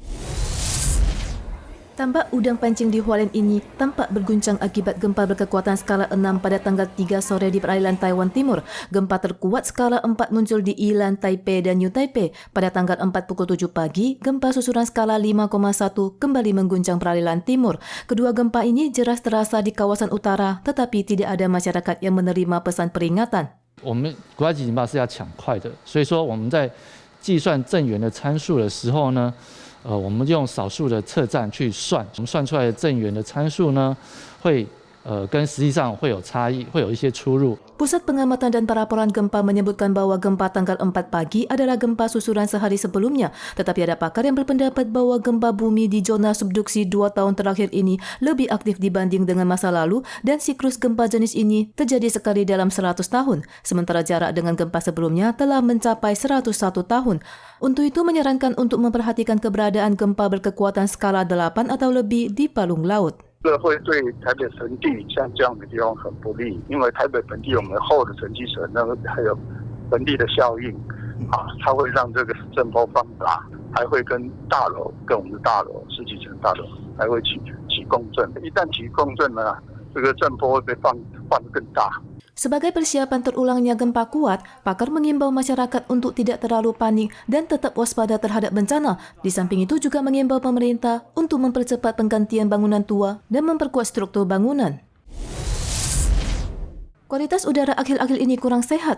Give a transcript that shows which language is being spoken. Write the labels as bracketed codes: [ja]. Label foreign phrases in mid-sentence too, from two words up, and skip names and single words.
[id] Tambak udang pancing di Hualien ini tampak berguncang akibat gempa berkekuatan skala 6 pada tanggal 3 sore di perairan Taiwan Timur. Gempa terkuat skala 4 muncul di Yilan, Taipei dan New Taipei. Pada tanggal 4 pukul 7 pagi, gempa susulan skala 5,1 kembali mengguncang perairan Timur. Kedua gempa ini jelas terasa di kawasan utara, tetapi tidak ada masyarakat yang menerima pesan peringatan. [zh] 我们国家级警报是要抢快的，所以说我们在计算震源的参数的时候呢，我们用少数的测站去算，我们算出来的震源的参数呢，会跟实际上会有差异，会有一些出入。 [id] Pusat Pengamatan dan Pelaporan Gempa menyebutkan bahwa gempa tanggal 4 pagi adalah gempa susulan sehari sebelumnya. Tetapi ada pakar yang berpendapat bahwa gempa bumi di zona subduksi 2 tahun terakhir ini lebih aktif dibanding dengan masa lalu dan siklus gempa jenis ini terjadi sekali dalam 100 tahun. Sementara jarak dengan gempa sebelumnya telah mencapai 101 tahun. Untuk itu menyarankan untuk memperhatikan keberadaan gempa berkekuatan skala 8 atau lebih di palung laut. [zh] 这会对台北盆地像这样的地方很不利，因为台北盆地我们厚的沉积层，那个还有盆地的效应，它会让这个震波放大，还会跟大楼、跟我们的大楼十几层大楼还会起共振。一旦起共振呢，这个震波会被放得更大。 [id] Sebagai persiapan terulangnya gempa kuat, pakar mengimbau masyarakat untuk tidak terlalu panik dan tetap waspada terhadap bencana. Di samping itu juga mengimbau pemerintah untuk mempercepat penggantian bangunan tua dan memperkuat struktur bangunan. Kualitas udara akhir-akhir ini kurang sehat.